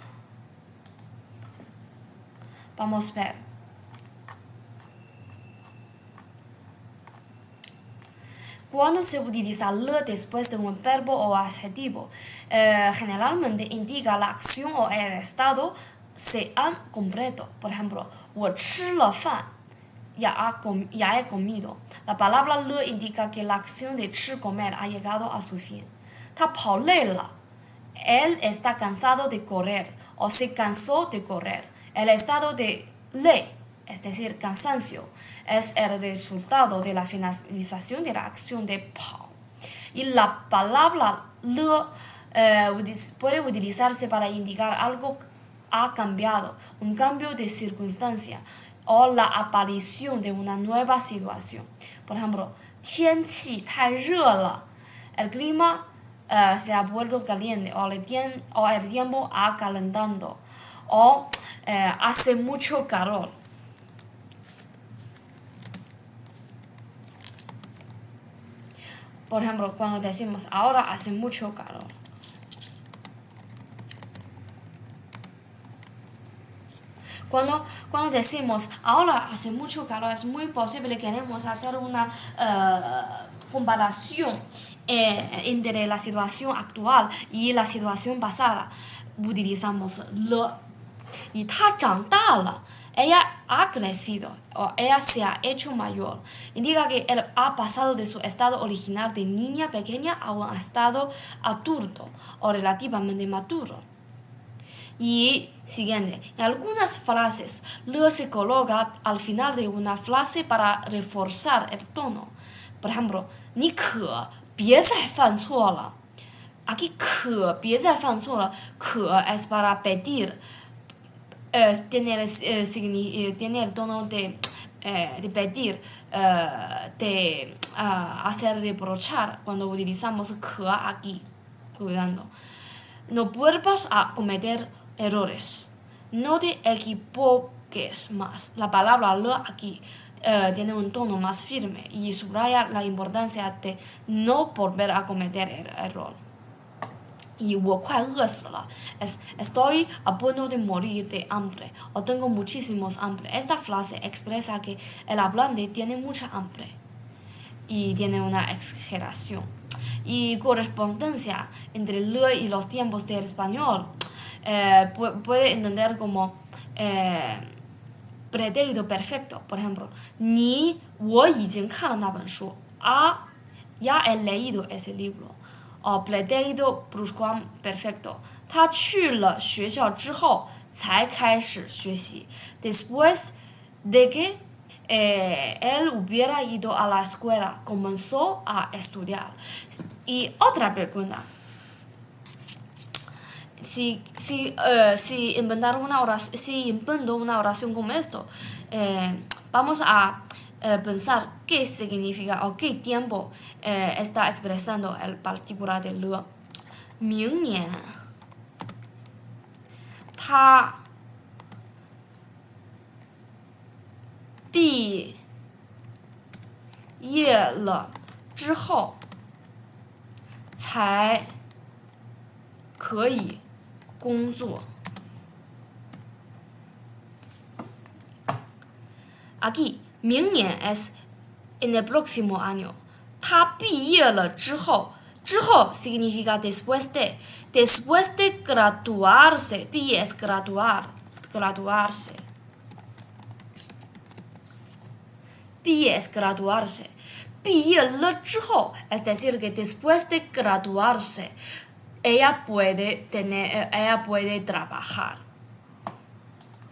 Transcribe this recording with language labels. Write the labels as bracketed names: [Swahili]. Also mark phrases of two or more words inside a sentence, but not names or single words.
[Spanish] Vamos a ver. Cuando se utiliza le después de un verbo o adjetivo, generalmente indica la acción o el estado se han completo. Por ejemplo, 我吃了饭 ya he comido. La palabra le indica que la acción de 吃 comer ha llegado a su fin. [Chinese] 他跑累了 [Spanish] él está cansado de correr o se cansó de correr. El estado de le, es decir, cansancio, es el resultado de la finalización de la acción de 跑. Y la palabra le puede utilizarse para indicar algo ha cambiado, un cambio de circunstancia o la aparición de una nueva situación. Por ejemplo, [Chinese] 天气太热了 [Spanish] el clima se ha vuelto caliente o el tiempo ha calentado o hace mucho calor. Por ejemplo, cuando decimos ahora hace mucho calor. Cuando decimos ahora hace mucho calor, es muy posible que queremos hacer una comparación entre la situación actual y la situación pasada. Utilizamos le. Y [Chinese] 她长大了 [Spanish] ella ha crecido o ella se ha hecho mayor. Indica que él ha pasado de su estado original de niña pequeña a un estado adulto o relativamente maduro. Y siguiente, en algunas frases, le se coloca al final de una frase para reforzar el tono. Por ejemplo, [Chinese] 你可别再犯错了 Aquí 可别再犯错了 可 [Spanish] es para pedir. Tiene el tono de pedir, de hacer reprochar cuando utilizamos 可 aquí. Cuidando. No vuelvas a cometer errores. No te equivoques más. La palabra le aquí tiene un tono más firme y subraya la importancia de no volver a cometer el error. Y [Chinese] 我快饿死了 [Spanish] estoy a punto de morir de hambre o tengo muchísimos hambre. Esta frase expresa que el hablante tiene mucha hambre y tiene una exageración. Y correspondencia entre le y los tiempos del español puede entender como pretérito perfecto. Por ejemplo, [Chinese] 我已经看了那本书 [Spanish] ya he leído ese libro. O pretérito pluscuamperfecto. [Chinese] 他去了学校之后才开始学习 [Spanish] Después de que él hubiera ido a la escuela, comenzó a estudiar. Y otra pregunta. Si invento una oración como esto, vamos a pensar qué significa o qué tiempo está expresando el particular de le. [Chinese] 明年他毕业了之后才可以工作。Aquí 明年 [Spanish] es en el próximo año. [Chinese] 他毕业了之后 [Spanish] significa después de graduarse. 毕业 es graduarse. 毕业 es graduarse. [Chinese] 毕业了之后 [Spanish] es decir que después de graduarse ella puede trabajar.